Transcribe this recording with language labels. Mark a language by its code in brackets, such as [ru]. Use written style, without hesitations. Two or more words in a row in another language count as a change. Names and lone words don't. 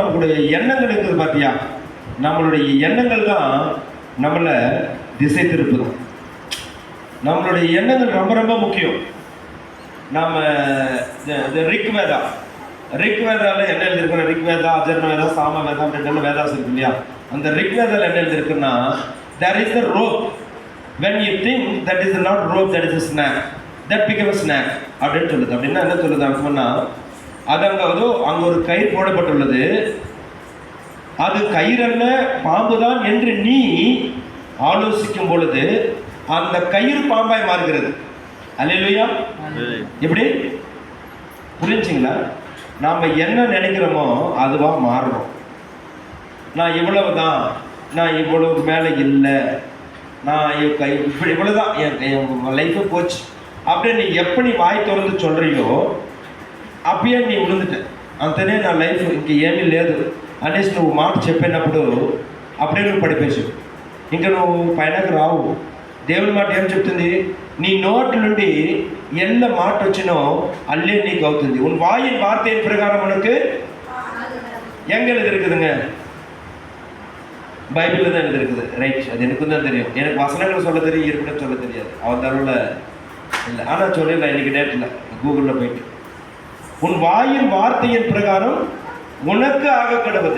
[ta] நம்மளுடைய எண்ணங்கள் இருக்குது பார்த்தியா? நம்மளுடைய எண்ணங்கள் தான் நம்மளை திசை திருப்புது. நம்மளுடைய எண்ணங்கள் ரொம்ப ரொம்ப முக்கியம். நாம் ரிக்வேதாவில் என்ன எழுதியிருக்கோம்? ரிக்வேதா, அதர்வவேதா, சாமவேதா அப்படின்ற வேதாஸ் இருக்கு இல்லையா? அந்த ரிக்வேதாவில் என்ன எழுதியிருக்குன்னா, [en] there is a rope. When you think that is not rope, that is a snake, that becomes a snake [ta] அப்படின்னு சொல்லுது. அப்படின்னா என்ன சொல்லுது அப்படின்னா, அது அங்கே ஒரு கயிறு போடப்பட்டுள்ளது. அது கயிறல்ல, பாம்பு தான் என்று நீ ஆலோசிக்கும் பொழுது அந்த கயிறு பாம்பாய் மாறுகிறது. அல்லேலூயா. எப்படி புரிஞ்சுங்களா? நாம் என்ன நினைக்கிறோமோ அதுவாக மாறுறோம். நான் இவ்வளவு தான், நான் இவ்வளவு மேலே இல்லை, நான் இப்படி இவ்வளோதான், என் லைஃபு போச்சு அப்படின்னு நீ எப்படி வாய் திறந்து சொல்கிறியோ அப்பயே நீ விழுந்துட்ட. [te] అంతనే నా లైఫ్ ఇంక ఏమీ లేదు అనేసి నువ్వు మాట చెప్పినప్పుడు అప్పుడే నువ్వు పడిపోయావు. ఇంకా నువ్వు పైనకు రావు. దేవుని మాట ఏం చెప్తుంది? నీ నోటి నుండి ఎల్ల మాట వచ్చినో అల్లే నీకు అవుతుంది. [ta] உன் வாயின் வார்த்தையின் பிரகாரம் உனக்கு எங்கே எழுதிருக்குதுங்க? பைபிளில் தான் எழுதிருக்குது. ரைட், அது எனக்கு தான் தெரியும். எனக்கு வசனங்கள் சொல்ல தெரியும், இருப்பிடம் சொல்ல தெரியாது. அவன் தருவில் இல்லை. ஆனால் சொல்லிடலாம் இன்னைக்கு டேட்டில் கூகுளில் போயிட்டு, உன் வாயின் வார்த்தையின் பிரகாரம் உனக்கு ஆக கிடவது.